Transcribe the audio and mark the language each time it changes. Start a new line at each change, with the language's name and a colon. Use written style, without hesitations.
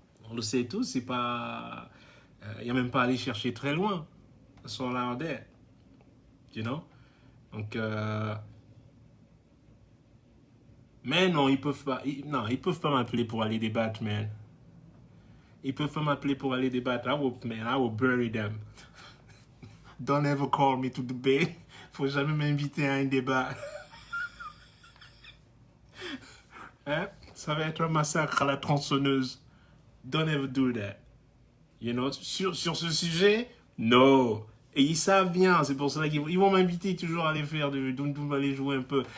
French: On le sait tous, c'est pas... Il n'y a même pas à aller chercher très loin.
English: It's all out there. You know?
French: Donc, mais non, ils peuvent pas. Ils peuvent pas m'appeler pour aller débattre, man. Ils peuvent pas m'appeler pour aller débattre.
English: I will bury them. Don't ever call me to debate.
French: Faut jamais m'inviter à un débat. Hein? Ça va être un massacre à la tronçonneuse.
English: Don't ever do that. You know?
French: Sur ce sujet, no. Et ils savent bien, c'est pour cela qu'ils vont m'inviter toujours à aller faire du doum aller jouer un peu.